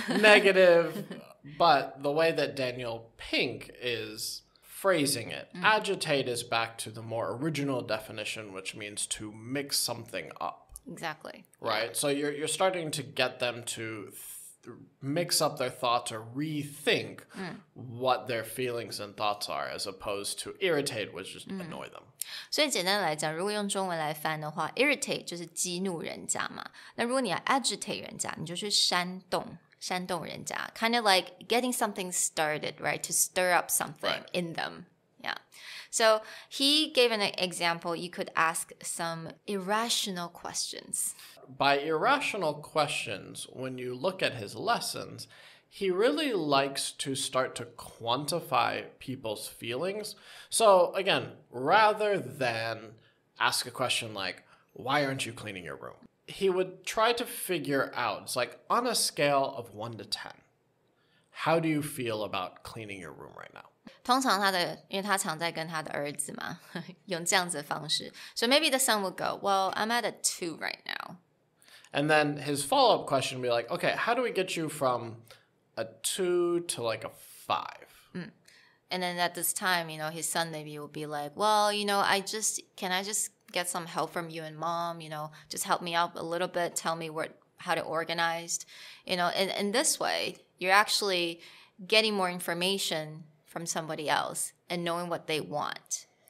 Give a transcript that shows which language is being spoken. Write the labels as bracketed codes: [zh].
[en] negative, but the way that Danial Pink is phrasing it, agitate is back to the more original definition, which means to mix something up. Exactly. Right? Yeah. So you're starting to get them to mix up their thoughts or rethink what their feelings and thoughts are, as opposed to irritate, which just annoy them. [zh] 所以简单来讲，如果用中文来翻的话 irritate 就是激怒人家嘛，那如果你要 agitate 人家，你就去煽动人家 [en] kind of like getting something started, right? To stir up something in them. Yeah. So he gave an example. You could ask some irrational questions. By irrational questions, when you look at his lessons, he really likes to start to quantify people's feelings. So again, rather than ask a question like, why aren't you cleaning your room? He would try to figure out, it's like on a scale of 1 to 10, how do you feel about cleaning your room right now? [zh] 通常因为他常在跟他的儿子嘛，用这样子的方式。 [en] So maybe the son would go, well, I'm at a 2 right now. And then his follow-up question would be like, okay, how do we get you from a 2 to like a 5? And then at this time, his son maybe will be like, well, can I just get some help from you and mom, just help me out a little bit, tell me how to organize, in this way, you're actually getting more information from somebody else and knowing what they want.